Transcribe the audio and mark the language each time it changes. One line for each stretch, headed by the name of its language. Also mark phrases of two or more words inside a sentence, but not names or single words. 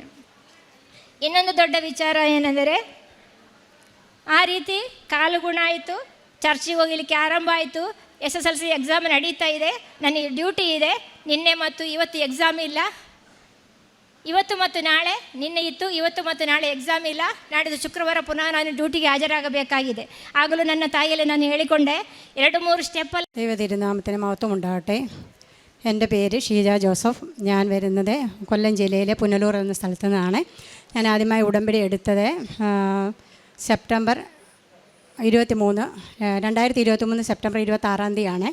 Kannada: ಇನ್ನೊಂದು ದೊಡ್ಡ ವಿಚಾರ ಏನೆಂದರೆ, ಆ ರೀತಿ ಕಾಲು ಗುಣ ಆಯಿತು, ಚರ್ಚಿಗೆ ಹೋಗಲಿಕ್ಕೆ ಆರಂಭ ಆಯಿತು. SSLC ಎಕ್ಸಾಮ್ ನಡೀತಾ ಇದೆ, ನನಗೆ ಡ್ಯೂಟಿ ಇದೆ. ನಿನ್ನೆ ಮತ್ತು ಇವತ್ತು ಎಕ್ಸಾಮ್ ಇಲ್ಲ. ಇವತ್ತು ಮತ್ತು ನಾಳೆ, ನಿನ್ನೆ ಇತ್ತು, ಇವತ್ತು ಮತ್ತು ನಾಳೆ ಎಕ್ಸಾಮ್ ಇಲ್ಲ. ನಾಡಿದ್ದು ಶುಕ್ರವಾರ ಪುನಃ ನಾನು ಡ್ಯೂಟಿಗೆ ಹಾಜರಾಗಬೇಕಾಗಿದೆ. ಆಗಲೂ ನನ್ನ
Malayalam: തായിലെ ഞാൻ
Kannada: ಹೇಳಿಕೊಂಡೆ 2-3 സ്റ്റെപ്പല്ല.
Malayalam: ദൈവതിരുനാമത്തിന് മഹത്വം ഉണ്ടാകട്ടെ. എൻ്റെ പേര് ഷീജ ജോസഫ്. ഞാൻ വരുന്നത് കൊല്ലം ജില്ലയിലെ പുനലൂർ എന്ന സ്ഥലത്തു നിന്നാണ്. ഞാൻ ആദ്യമായി ഉടമ്പടി എടുത്തത് സെപ്റ്റംബർ 23, 2023 സെപ്റ്റംബർ 26-ാം തീയതിയാണ്.